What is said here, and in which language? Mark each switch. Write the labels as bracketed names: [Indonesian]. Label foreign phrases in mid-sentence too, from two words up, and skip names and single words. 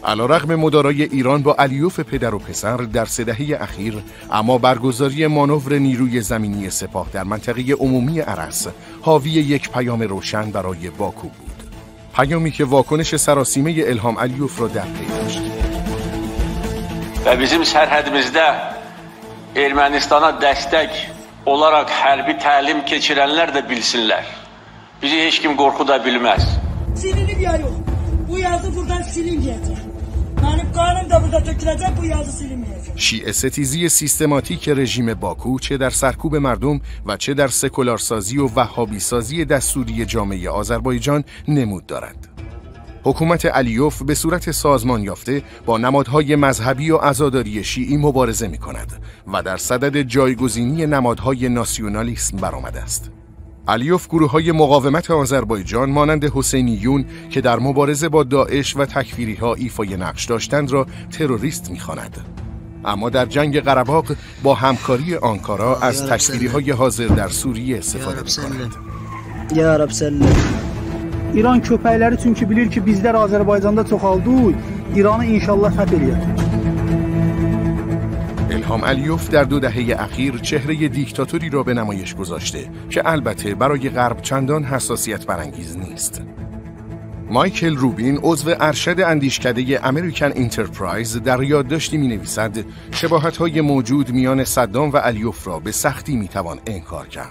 [Persian] علیرغم مدارای ایران با الیوف پدر و پسر در 3 دهه اخیر، اما برگزاری مانور نیروی زمینی سپاه در منطقه عمومی ارس حاوی یک پیام روشن برای باکو بود. پیامی که واکنش سراسیمه الهام الیوف را در پی داشت. [Azerbaijani] و bizim sərhədimizdə Ermənistana dəstək olaraq hərbi təlim keçirənlər də bilsinlər. Bizi heç kim qorxuda bilməz. Silinib ya yox. Bu yazı buradan silinməyəcək. Mənim qanım da burada töküləcək, bu yazı silinməyəcək. [Persian] شیعه ستیزی سیستماتیک رژیم باکو چه در سرکوب مردم و چه در سکولارسازی و وهابی سازی دستوری جامعه آذربایجان نمود دارد. حکومت الیوف به صورت سازمان یافته با نمادهای مذهبی و عزاداری شیعی مبارزه می کند و در صدد جایگزینی نمادهای ناسیونالیسم برآمده است. الیوف گروه‌های مقاومت آذربایجان مانند حسینیون که در مبارزه با داعش و تکفیری‌ها ایفای نقش داشتند را تروریست می‌خواند. اما در جنگ قره‌باغ با همکاری آنکارا از تکفیری‌های حاضر در سوریه استفاده می‌کند. [Arabic] يا رب سلّم. [Azerbaijani] İran köpəkləri çünki bilir ki bizlər Azərbaycanda çoxaldıq, İranı inşallah fəth eləyəcək. [Persian] الهام الیوف در 2 دهه اخیر چهره دیکتاتوری را به نمایش گذاشته که البته برای غرب چندان حساسیت برانگیز نیست. مایکل روبین عضو ارشد اندیشکده امریکن انترپرایز در یادداشتی می‌نویسد شباهت‌های موجود میان صدام و الیوف را به سختی می‌توان انکار کرد.